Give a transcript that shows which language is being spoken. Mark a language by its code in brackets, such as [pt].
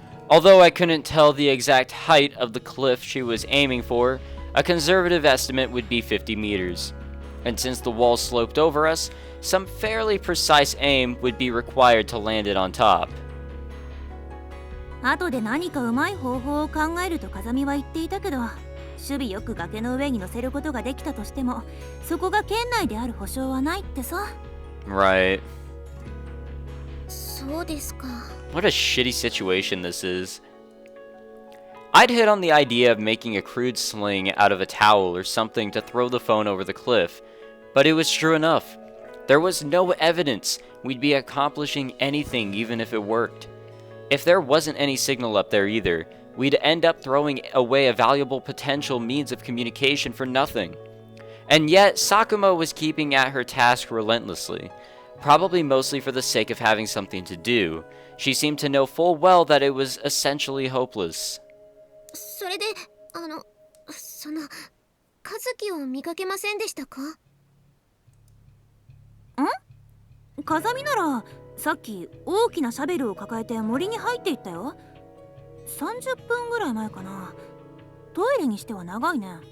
[en] Although I couldn't tell the exact height of the cliff she was aiming for, a conservative estimate would be 50 meters. And since the wall sloped over us, some fairly precise aim would be required to land it on top. [ja] 後で何かうまい方法を考えると風見は言っていたけど、守備よく崖の上に乗せることができたとしても、そこが圏内である保証はないってさ。 [en] Right. [ja] そうですか。 [en] What a shitty situation this is. I'd hit on the idea of making a crude sling out of a towel or something to throw the phone over the cliff, but it was true enough. There was no evidence we'd be accomplishing anything even if it worked. If there wasn't any signal up there either, we'd end up throwing away a valuable potential means of communication for nothing. And yet, Sakuma was keeping at her task relentlessly, probably mostly for the sake of having something to do. She seemed to know full well that it was essentially hopeless. [ja] それで、佐和樹を見かけませんでしたか？風見ならさっき大きなシャベルを抱えて森に入っていったよ。 30分ぐらい前かな。トイレにしては長いね。